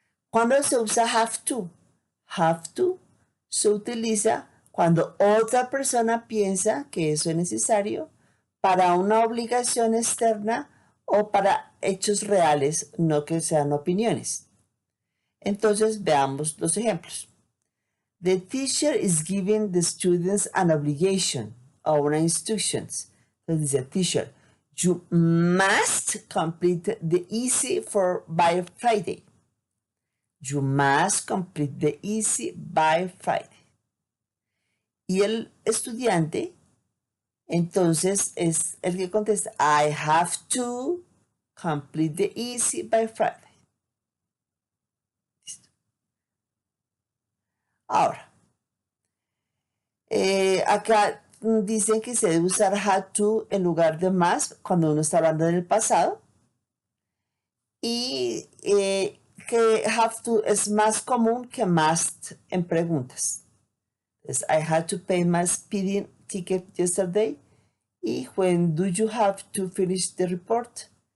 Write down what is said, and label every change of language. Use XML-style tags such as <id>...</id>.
<es>¿Cuándo se usa have to? Have to se utiliza cuando otra persona piensa que eso es necesario para una obligación externa o para hechos reales, no que sean opiniones. Entonces veamos los ejemplos.</es> <en>The teacher is giving the students an obligation</en> <es>o una</es> <en>instructions.</en> <es>Entonces dice</es> <en>teacher, you must complete the easy by Friday. You must complete the easy by Friday.</en> <es>Y el estudiante, entonces, es el que contesta,</es> <en>I have to complete the easy by Friday.</en> <es>Listo. Ahora, acá dicen que se debe usar had to en lugar de must cuando uno está hablando del pasado. Y que have to es más común que must en preguntas. Entonces,</es> <en>I had to pay my speeding ticket yesterday.</en> <es>Y</es> <en>when do you have to finish the report?</en>